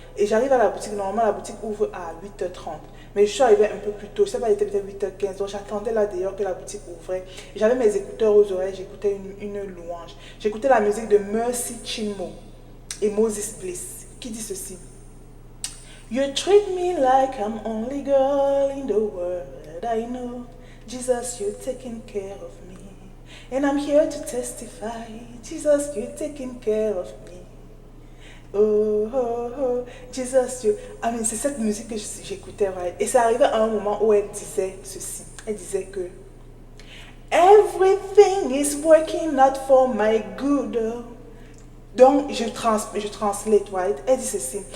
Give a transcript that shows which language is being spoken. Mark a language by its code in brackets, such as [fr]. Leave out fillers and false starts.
[fr] Et j'arrive à la boutique, normalement la boutique ouvre à 8h30, mais je suis arrivée un peu plus tôt, je ne sais pas, il était peut-être 8h15, donc j'attendais là d'ailleurs que la boutique ouvrait. J'avais mes écouteurs aux oreilles, j'écoutais une louange. J'écoutais la musique de Mercy Chinmo et Moses Bliss, qui dit ceci. [en] You treat me like I'm only girl in the world, I know, Jesus, you're taking care of me. And I'm here to testify, Jesus, you're taking care of me. Oh, oh, oh, Jesus, you... I mean, [fr] c'est cette musique que j'écoutais, [en] right? [fr] Et ça arrivait à un moment où elle disait ceci. Elle disait que [en] everything is working out for my good. [fr] Donc, je translate, right? Elle dit ceci.